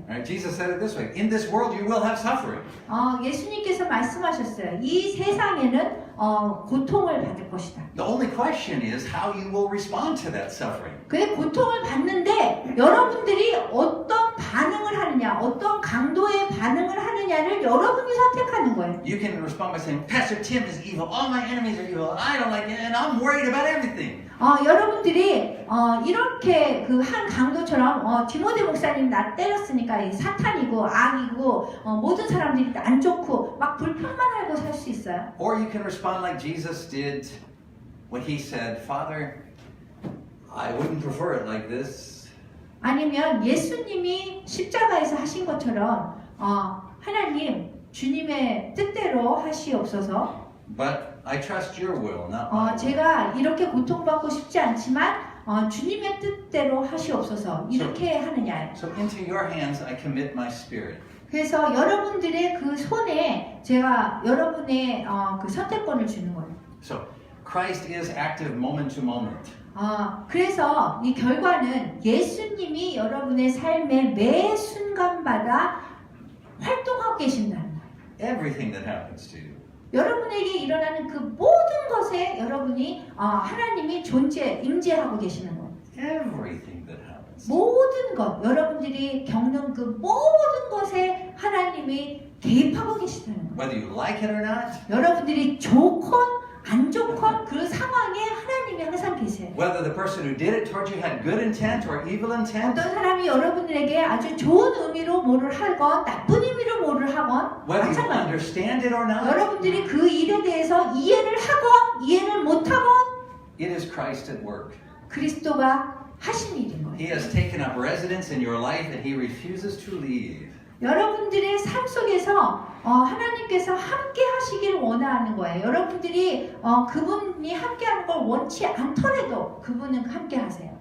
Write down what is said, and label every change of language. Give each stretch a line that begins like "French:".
English: Right? Jesus said it this way: "In this world, you will have suffering."
Korean: 예수님께서 말씀하셨어요. 이 세상에는 고통을 받을 것이다.
English: The only question is how you will respond to that suffering.
Korean: 근데 고통을 받는데 여러분들이 어떤 반응을 하느냐, 어떤 강도의 반응을 하느냐를 여러분이 선택하는 거예요.
English: You can respond by saying, Pastor Tim is evil, all my enemies are evil, I don't like it, and I'm worried about everything.
Korean: 여러분들이 이렇게 그 한 강도처럼 디모데 목사님 나 때렸으니까 이 사탄이고 악이고 모든 사람들이 안 좋고 막 불평만 하고 살 수 있어요.
English: Or you can respond like Jesus did when he said, Father, I wouldn't prefer it like this.
Korean: 아니면 예수님이 십자가에서 하신 것처럼 하나님 주님의 뜻대로 하시옵소서.
English: But I trust your will, not my will.
Korean: 제가 이렇게 고통받고 싶지 않지만 주님의 뜻대로 하시옵소서. 이렇게 하느냐.
English: So into your hands I commit my spirit.
Korean: 그래서 여러분들의 그 손에 제가 여러분의 그 선택권을 주는 거예요.
English: So Christ is active moment to moment.
Korean: 그래서 이 결과는 예수님이 여러분의 삶의 매 순간마다 활동하고 계신다는 거예요.
English: Everything that happens to you.
Korean: 여러분에게 일어나는 그 모든 것에 여러분이 하나님이 임재하고 계시는 거예요.
English: Everything that happens.
Korean: 모든 것, 여러분들이 겪는 그 모든 것에 하나님이 개입하고 계시다는 거예요.
English: Whether you like it or not,
Korean: 여러분들이 좋건 안 좋건 그 상황에 하나님이 항상 계세요.
English: whether the person who did it towards you had good intent or evil intent,
Korean: 어떤 사람이 여러분들에게 아주 좋은 의미로 뭐를 하건 나쁜 의미로 뭐를 하건
English: whether you
Korean: 마찬가지예요.
English: understand it or not,
Korean: 여러분들이 그 일에 대해서 이해를 하건 이해를 못하건
English: it is Christ at work.
Korean: 그리스도가 하신 일인 거예요.
English: He has taken up residence in your life and he refuses to leave.
Korean: 여러분들의 삶 속에서 하나님께서 함께 하시기를 원하는 거예요. 여러분들이 그분이 함께 하는 걸 원치 않더라도 그분은 함께 하세요.